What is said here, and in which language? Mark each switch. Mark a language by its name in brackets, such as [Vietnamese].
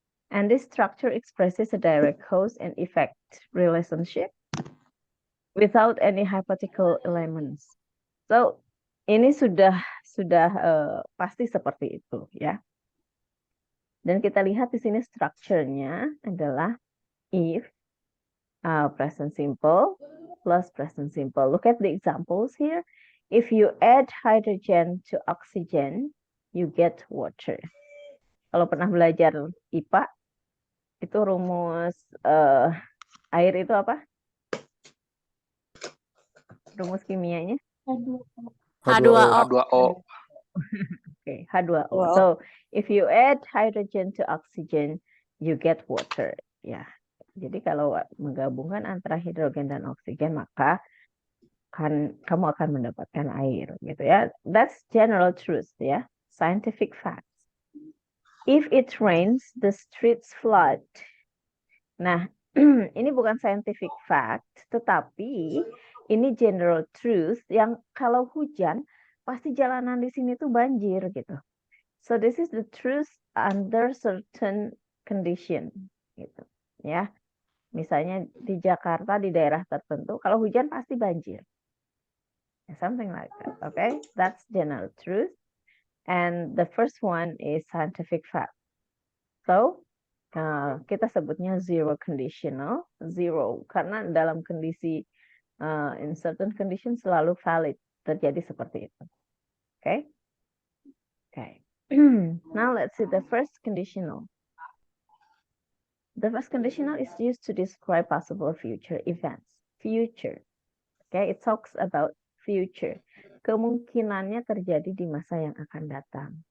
[English] And this structure expresses a direct cause and effect relationship without any hypothetical elements. [Indonesian] So ini sudah pasti seperti itu ya. Dan kita lihat di sini strukturnya adalah if present simple plus present simple. [English] Look at the examples here. If you add hydrogen to oxygen, you get water. [Indonesian] Kalau pernah belajar IPA, itu rumus air itu apa? Rumus kimianya? H2O. H2O. [English] Okay, H2O. So if you add hydrogen to oxygen, you get water. [Indonesian] Ya, jadi kalau menggabungkan antara hidrogen dan oksigen, maka kamu akan mendapatkan air, gitu ya. [English] That's general truth, ya, scientific facts. If it rains, the streets flood. [Indonesian] Nah, ini bukan scientific fact, tetapi ini general truth yang kalau hujan pasti jalanan di sini tuh banjir gitu. [English] So this is the truth under certain condition [Indonesian] gitu ya. Misalnya di Jakarta di daerah tertentu kalau hujan pasti banjir. [English] Something like that. Okay? That's general truth. And the first one is scientific fact. [Indonesian] So, kita sebutnya zero conditional, zero, karena dalam kondisi [English] in certain conditions [Indonesian] selalu valid, terjadi seperti itu. Okay? Okay. [English] Now let's see the first conditional. The first conditional is used to describe possible future events. Future. Okay, it talks about future. [Indonesian] Kemungkinannya terjadi di masa yang akan datang.